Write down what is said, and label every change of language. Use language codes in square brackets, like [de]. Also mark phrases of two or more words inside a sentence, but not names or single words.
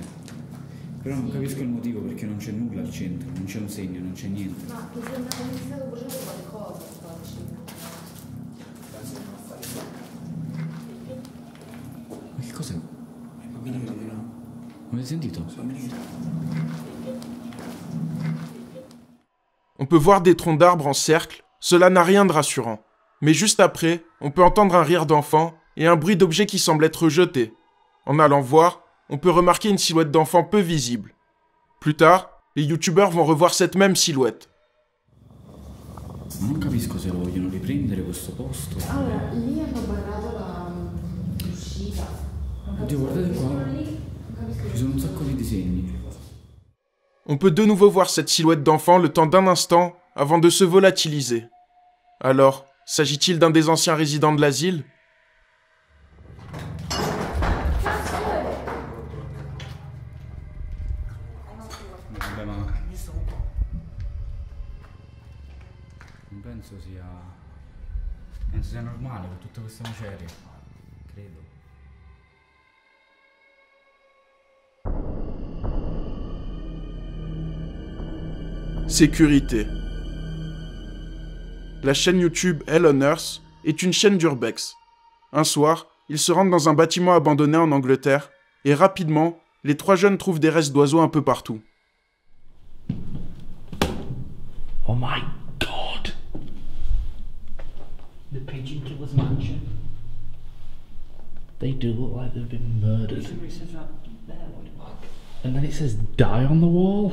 [it] Però non capisco il motivo perché non c'è nulla al centro, non c'è un segno, non c'è niente. Ma mi sembra che sia stato bruciato qualcosa qua vicino. Ma che cos'è? I bambini mi dicono. Avete sentito? [fr] On peut voir des troncs d'arbres en cercle, cela n'a rien de rassurant. Mais juste après, on peut entendre un rire d'enfant et un bruit d'objet qui semble être jeté. En allant voir, on peut remarquer une silhouette d'enfant peu visible. Plus tard, les youtubeurs vont revoir cette même silhouette. [it] Ma non capisco se lo vogliono riprendere questo posto. Allora, lì hanno barrato l'uscita. Oddio, guardate qua. Ci sono un sacco di disegni. [fr] On peut de nouveau voir cette silhouette d'enfant le temps d'un instant avant de se volatiliser. Alors, s'agit-il d'un des anciens résidents de l'asile ? [it] Vabbè, ma non penso sia normale con tutte queste macerie. Credo. [fr] Sécurité. La chaîne YouTube Hell on Earth est une chaîne d'urbex. Un soir, ils se rendent dans un bâtiment abandonné en Angleterre et rapidement, les 3 jeunes trouvent des restes d'oiseaux un peu partout. [en] Oh my god! The Pigeon Killer's mansion. They do look like they've been murdered. And then it says die on the wall.